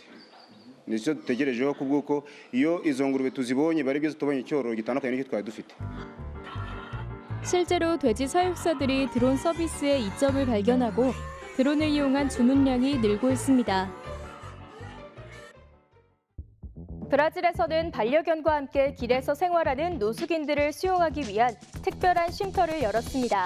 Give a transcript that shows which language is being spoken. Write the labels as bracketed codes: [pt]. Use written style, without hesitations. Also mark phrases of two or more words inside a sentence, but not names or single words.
[rw] nicyo dutegerejeho kubw'uko iyo izo ngurube tuzibonye bari byo tubonye icyororo gitandukanye n'icyo twari dufite. [ko] 실제로 돼지 사육사들이 드론 서비스의 이점을 발견하고 드론을 이용한 주문량이 늘고 있습니다. 브라질에서는 반려견과 함께 길에서 생활하는 노숙인들을 수용하기 위한 특별한 쉼터를 열었습니다.